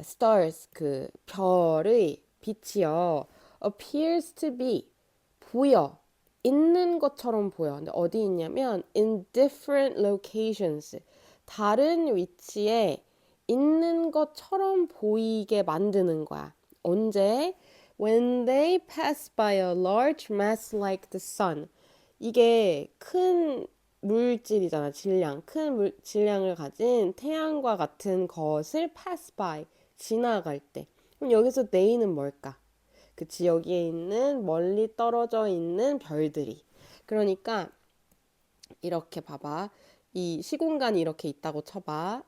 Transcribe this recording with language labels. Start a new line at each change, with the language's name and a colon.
Korean: stars 그 별의 빛이요.
English: appears to be
Korean: 보여. 있는 것처럼 보여. 근데 어디 있냐면
English: in different locations.
Korean: 다른 위치에 있는 것처럼 보이게 만드는 거야. 언제?
English: When they pass by a large mass like the sun.
Korean: 이게 큰 물질이잖아, 질량. 질량을 가진 태양과 같은 것을
English: pass by,
Korean: 지나갈 때. 그럼 여기서 they는 뭘까? 그치, 여기에 있는 멀리 떨어져 있는 별들이. 그러니까 이렇게 봐봐. 이 시공간이 이렇게 있다고 쳐봐.